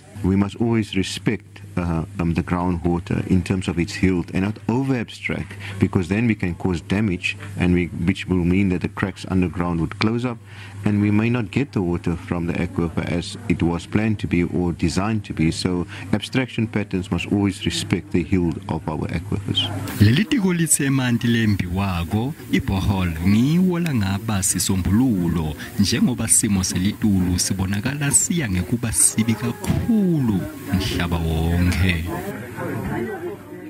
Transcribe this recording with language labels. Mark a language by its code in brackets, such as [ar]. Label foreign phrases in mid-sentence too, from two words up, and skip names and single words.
[en] We must always respect the groundwater in terms of its health and not over-abstract, because then we can cause damage, and which will mean that the cracks underground would close up and we may not get the water from the aquifer as it was planned to be or designed to be. So abstraction patterns must always respect the health of our aquifers. [ss] Litiko lemanti lembiwako ibohol ngiwo langaba sisombululo njengoba simo selitulu sibonakala siya ngekuba sibi kakhulu mhlabawonkhe.